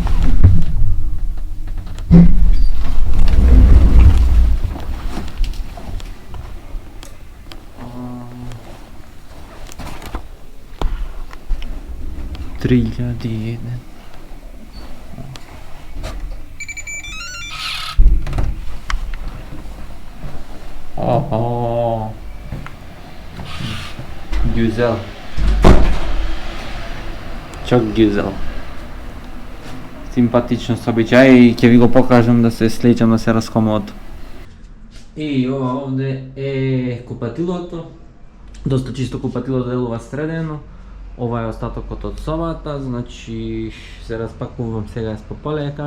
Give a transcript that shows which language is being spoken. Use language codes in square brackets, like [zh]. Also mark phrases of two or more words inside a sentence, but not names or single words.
[mk] ...3001. Охо. [tr] Güzel. Çok güzel. [mk] Симпатично собичај и ќе ви го покажам да се слечам, да се раскомод. И ова овде е купатилото. Доста чисто купатило, делува средено. Ова е остатокот од собата, значи се распакувам сега по полека.